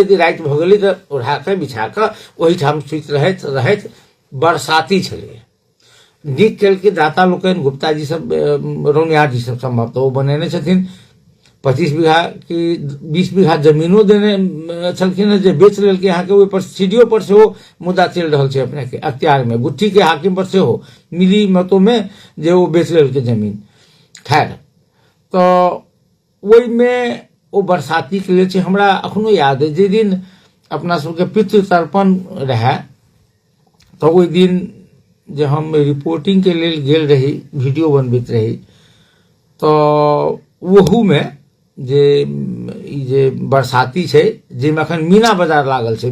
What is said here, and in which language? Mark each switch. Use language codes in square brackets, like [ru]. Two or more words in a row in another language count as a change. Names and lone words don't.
[mai] यदि राति भ गेलै तऽ ओढ़ा कऽ बिछा कऽ ओहिठाम सुति रहैत बरसाती छलै। नीक केलकै दाता लोकनि, गुप्ता जी सब, रौनिया जी सब संभवतः ओ बनेने छथिन। 25 बीघा की 20 बीघा जमीनो देने छलखिन, जे बेच लेलकै। यहाँ के ऊपर सीढ़ियों पर से हो मुद्दा चल रहल छै अपने के अख्तियार में, गुट्ठी के हाकिम पर से हो मिली मतों में जे वो बेच लेलकै जमीन। खैर, तो ओहि में ओ बरसाती के लेल छै। हमरा अखनो याद है, जे दिन अपना सबके पितृ तर्पण रहे, तो ओहि दिन जे हम रिपोर्टिंग के लेल गेल रही, वीडियो बनबैत रही, तो वहू में जे बरसाती छै, जाहिमे अखन मीना बाजार लागल छै।